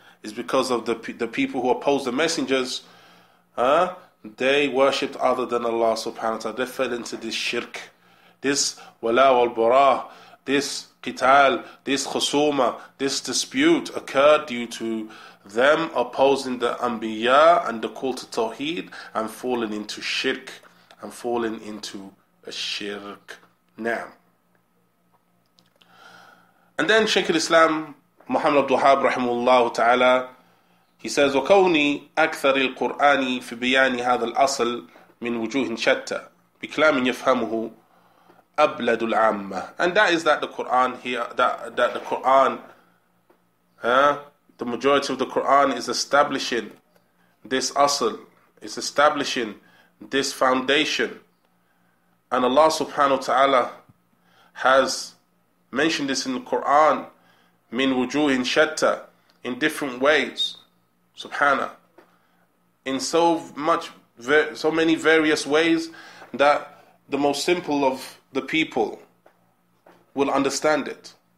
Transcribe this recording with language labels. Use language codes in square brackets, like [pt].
[en] It's because of the people who oppose the messengers. They worshipped other than Allah subhanahu wa ta'ala. They fell into this shirk, this wala wal bara, this qital, this khusuma, this dispute occurred due to them opposing the anbiya and the call to tawheed, and falling into shirk, and falling into a shirk. Now, and then Shaykh al-Islam Muhammad Abdul Wahhab rahimahullah ta'ala, he says, [ar] وَكَوْنِ أَكْثَرِ الْقُرْآنِ فِي بِيَانِ هَذَا الْأَصْلِ مِنْ وُجُوهٍ شَتَّى بِكَلَامٍ يَفْهَمُهُ أَبْلَدُ الْعَامَّةِ. [en] And that is that the Quran here, that the Quran, the majority of the Quran is establishing this asl, is establishing this foundation. And Allah subhanahu wa ta'ala has mentioned this in the Quran, [ar] min wujuhin shatta, [en] in different ways, subhana, in so many various ways that the most simple of the people will understand it.